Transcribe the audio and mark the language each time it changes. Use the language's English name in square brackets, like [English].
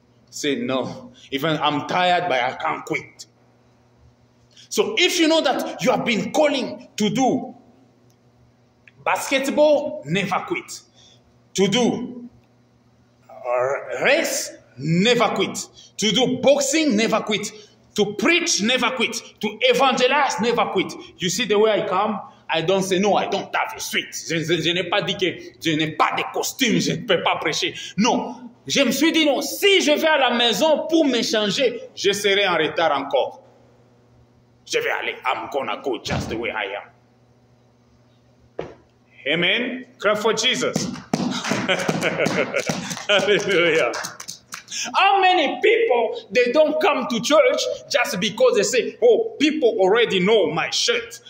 [English] Say, no, even I'm tired, but I can't quit. So if you know that you have been calling to do basketball, never quit. To do race, never quit. To do boxing, never quit. To preach, never quit. To evangelize, never quit. You see the way I come? I don't say, no, I don't have a suite. [French] Je n'ai pas dit que je n'ai pas de costume, je ne peux pas prêcher. Non, je me suis dit, non, si je vais à la maison pour m'échanger, je serai en retard encore. Je vais aller. [English] I'm gonna go just the way I am. Amen. Clap for Jesus. Hallelujah. How many people, they don't come to church just because they say, oh, people already know my shirt.